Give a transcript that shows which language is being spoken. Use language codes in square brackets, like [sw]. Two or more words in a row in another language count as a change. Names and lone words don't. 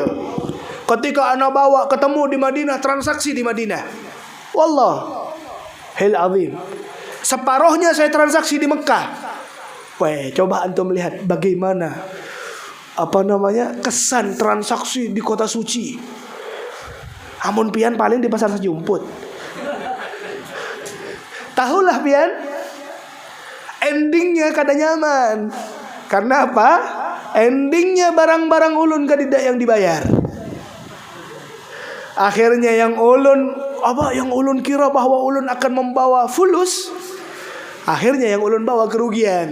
[id] Ketika ana bawa ketemu di Madinah, transaksi di Madinah. [ar] Wallahil azim. [id] Separohnya saya transaksi di Mekah. Weh, coba antum lihat bagaimana kesan transaksi di kota suci. [bjn] Amun pian paling di pasar sejumput. Tahulah pian, endingnya kada nyaman. [id] Karena apa? [bjn] Endingnya barang-barang ulun kadidak yang dibayar. [id] Akhirnya yang ulun kira bahwa ulun akan membawa fulus, akhirnya yang ulun bawa kerugian.